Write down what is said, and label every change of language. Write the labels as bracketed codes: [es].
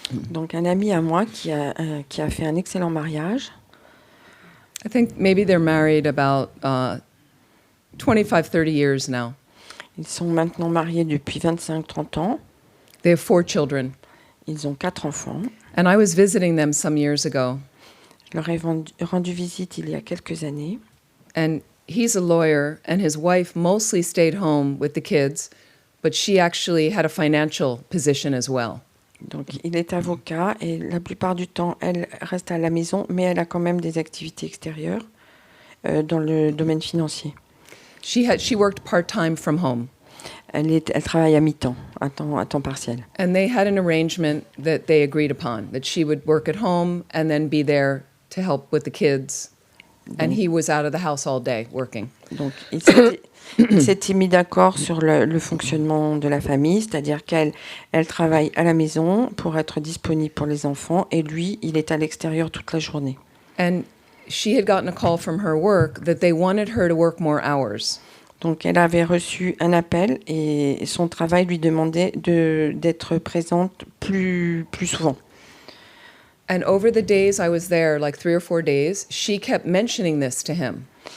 [fr] Donc un ami à moi qui a fait un excellent mariage. [en] I think maybe they're married about 25-30 years now. [fr] Ils sont maintenant mariés depuis 25-30 ans. [en] They have 4 children. [fr] Ils ont 4 enfants. [en] And I was visiting them some years ago. [fr] Je leur ai rendu visite il y a quelques années. [en] And he's a lawyer, and his wife mostly stayed home with the kids, but she actually had a financial position as well. [fr] Donc, il est avocat et la plupart du temps, elle reste à la maison, mais elle a quand même des activités extérieures dans le domaine financier. [en] She worked part-time from home. [fr] Elle travaille à mi-temps, à temps partiel. [en] And they had an arrangement that they agreed upon, that she would work at home and then be there to help with the kids. And he was out of the house all day working. [fr] Donc, il s'était mis d'accord sur le fonctionnement de la famille, c'est-à-dire qu'elle travaille à la maison pour être disponible pour les enfants et lui, il est à l'extérieur toute la journée. [en] And she had gotten a call from her work that they wanted her to work more hours. [fr] Donc, elle avait reçu un appel et son travail lui demandait d'être présente plus souvent. [en] And over the days I was there, like 3 or 4 days, she kept mentioning this to him.